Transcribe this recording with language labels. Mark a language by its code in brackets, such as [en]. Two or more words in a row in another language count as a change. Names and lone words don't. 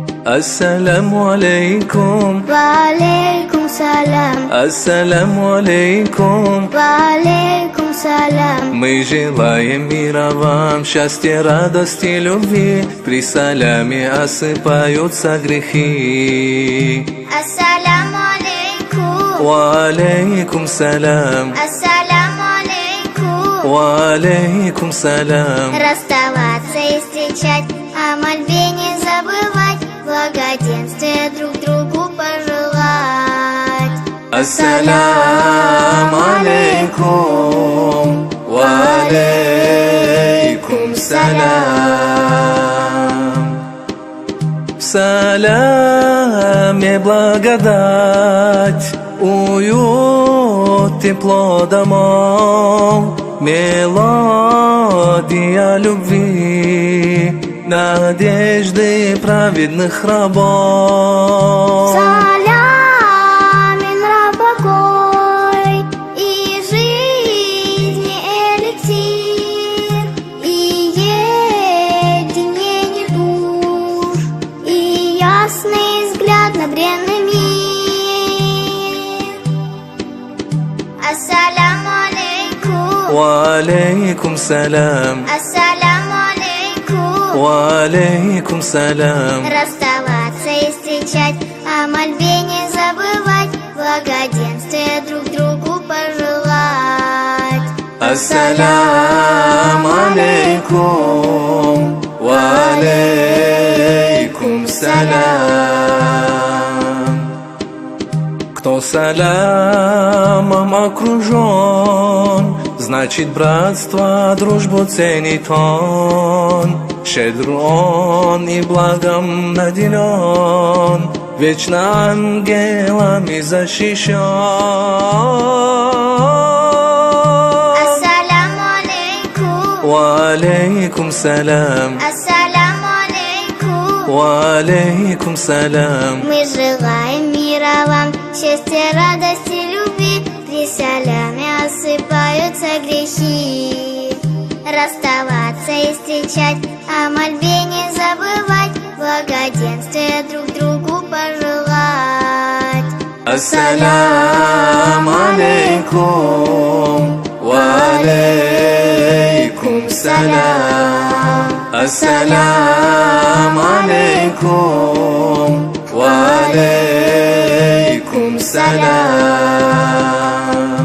[ar] السلام عليكم. وعليكم السلام. السلام عليكم. وعليكم السلام. [ru] Мы желаем мира вам, счастья, радости, любви. При саляме осыпаются грехи. [ar] السلام عليكم. وعليكم السلام. السلام عليكم. وعليكم السلام. [ru] Расставаться и встречать, о мольбе не забывать, благоденствия друг другу пожелать. [ar] السلام عليكم. وعليكم السلام. [ru] В саляме благодать, уют, тепло домов, мелодия любви, надежды праведных рабов. Салям, мира, покой и жизни эликсир, и единение душ, и ясный взгляд на бренный мир. [ar] السلام عليكم. وعليكم السلام. السلام عليكم. وعليكم السلام. [ru] Расставаться и встречать, о мольбе не забывать, благоденствия друг другу пожелать. [ar] السلام عليكم. وعليكم السلام. [ru] Кто салямом окружен, значит братство, дружбу ценит он. Щедр он и благом наделен, вечно ангелами защищен. [ar] السلام عليكم. وعليكم السلام. السلام عليكم. وعليكم السلام. [ru] Мы желаем мира вам, счастья, радости, любви. При саляме осыпаются грехи. Расставаться и встречать, о мольбе не забывать, благоденствия друг другу пожелать. [ar] السلام عليكم. وعليكم السلام. السلام عليكم. وعليكم السلام.